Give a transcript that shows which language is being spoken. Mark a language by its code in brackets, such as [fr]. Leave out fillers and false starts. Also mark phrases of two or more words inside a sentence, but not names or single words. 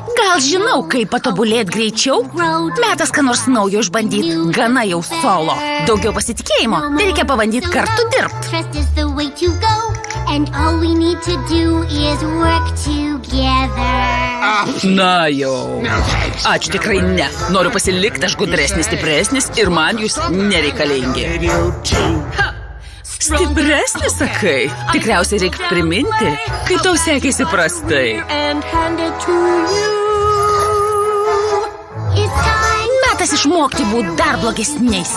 [lt] Gal žinau, kaip patobulėt greičiau? Metas ką nors naujo išbandyti. Gana jau solo. Daugiau pasitikėjimo. Tai reikia pabandyti kartu dirbti. [en] Trust is the way to go, and all we need to do is work together. [lt] Na jau. Ačiū tikrai ne. Noriu pasilikti, aš gudresnis, stipresnis ir man jūs nereikalingi. Stipresnis, sakai? Tikriausiai reikia priminti, kai tau sekėsi prastai. Metas išmokti būti dar blogesniais.